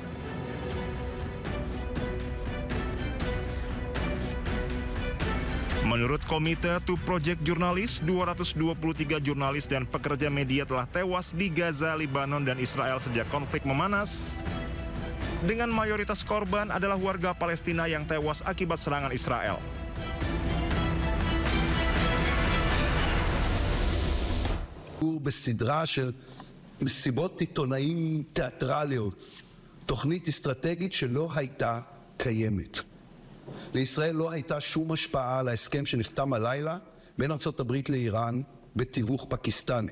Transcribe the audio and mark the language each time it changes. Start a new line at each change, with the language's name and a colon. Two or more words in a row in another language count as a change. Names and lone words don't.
Indonesian: Menurut Komite to Project Jurnalis, 223 jurnalis dan pekerja media telah tewas di Gaza, Lebanon, dan Israel sejak konflik memanas. Dengan mayoritas korban adalah warga Palestina yang tewas akibat serangan Israel.
Hebrew: בסדרה של מסיבות עיתונאים תיאטרליות, תוכנית אסטרטגית שלא הייתה קיימת. לישראל לא הייתה שום השפעה על ההסכם שנחתם הלילה בין ארצות הברית לאיראן בתיווך פקיסטני.